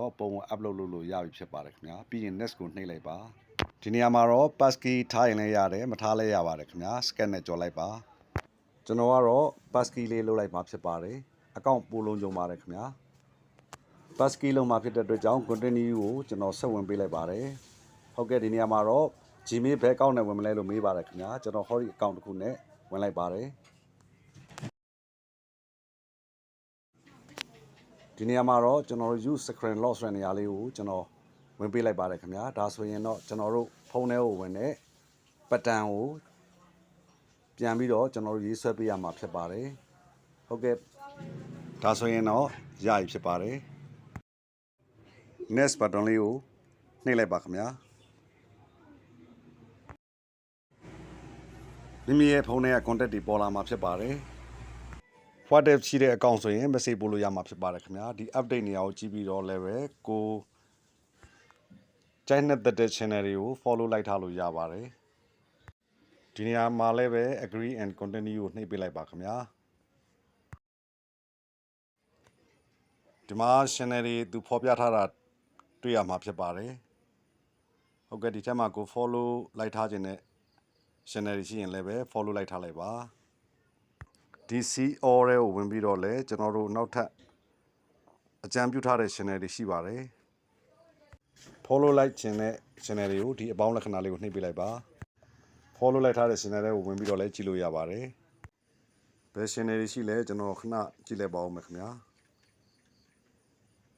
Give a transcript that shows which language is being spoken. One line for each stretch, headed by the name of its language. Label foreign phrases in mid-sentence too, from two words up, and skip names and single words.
Burmese: တော့ပုံကို upload လုပ်လို့ရပြီဖြစ်ပါတယ်ခင်ဗျာပြီးရင် next ကိုနှိပ်လိုက်ပါဒီနေရာမှာတော့ passkey ထားရင်လည်းရတယ်မထားလည်းရပါတယ်ခင်ဗျာ scan နဲ့ကြော်လိုက်ပါကျွန်တော်ကတော့ passkey လေးလုပ်လိုက်မှာဖြစ်ပါတယ်အကောင့်ပို့လုံးကြုံပါတယ်ခင်ဗျာpasskey လုံးမှာဖြစ်တဲ့အတွက်ကြောင့် continue ကိုကျွန်တော်ဆက်ဝင်ပေးလိုက်ပါတယ်ဟုတ်ကဲ့ဒီနေရာမှာတော့ Gmail ဘယ်အကောင့်နဲ့ဝင်မလဲလို့မေးပါတယ်ခင်ဗျာကျွန်တော်ဟောဒီအကောင့်တစ်ခုနဲ့ဝင်လိုက်ပါတယ် ဒီနေရာမှာတော့ကျွန်တော်တို့
English: use screen lock
Burmese: ဆိုတဲ့နေရာလေးကိုကျွန်တော်ဝင်ပေးလိုက်ပါတယ်ခင်ဗျာဒါဆိုရင်တော့ကျွန်တော်တို့ဖုန်းထဲကိုဝင်တဲ့ပတ်တန်ကိုပြန်ပြီးတော့ကျွန်တော်တို့ရေးဆွဲပေးရမှာဖြစ်ပါတယ်ဟုတ်ကဲ့ဒါဆိုရင်တော့ရပြီဖြစ်ပါတယ်
English: next button
Burmese: လေးကိုနှိပ်လိုက်ပါခင်ဗျာမိမိရဲ့ဖုန်းထဲက contact တွေပေါ်လာမှာဖြစ်ပါတယ် WhatsApp ရှိတဲ့အကောင့်ဆိုရင် message ပို့လို့ရမှာဖြစ်ပါတယ်ခင်ဗျာဒီ update နေရာကိုကြည့်ပြီးတော့လည်းပဲကို ကြိုက်တဲ့ channel တွေကို follow လိုက်ထားလို့ရပါတယ်ဒီနေရာမှာလည်းပဲ
English: agree and continue
Burmese: ကိုနှိပ်ပေးလိုက်ပါခင်ဗျာဒီ မှာ channel တွေသူဖော်ပြထားတာတွေ့ရမှာဖြစ်ပါတယ်ဟုတ်ကဲ့ဒီထက်မှာကို follow လိုက်ထား ခြင်းနဲ့ channel တွေရှိရင်လည်းပဲ follow လိုက်ထားလိုက်ပါဒီ all တွေကိုဝင်ပြီးတော့လဲကျွန်တော်တို့နောက်ထပ်အကြံပြုထားတဲ့ channel တွေရှိပါတယ် follow လိုက်ခြင်းနဲ့ channel တွေကိုဒီအပေါင်းလက္ခဏာလေးကိုနှိပ်ပေးလိုက်ပါ follow လိုက်ထားတဲ့ channel တွေကိုဝင်ပြီးတော့လဲကြည့်လို့ရပါတယ်ဘယ် channel တွေရှိလဲကျွန်တော်ခဏကြည့်လိုက်ပါဦးမယ်ခင်ဗျာ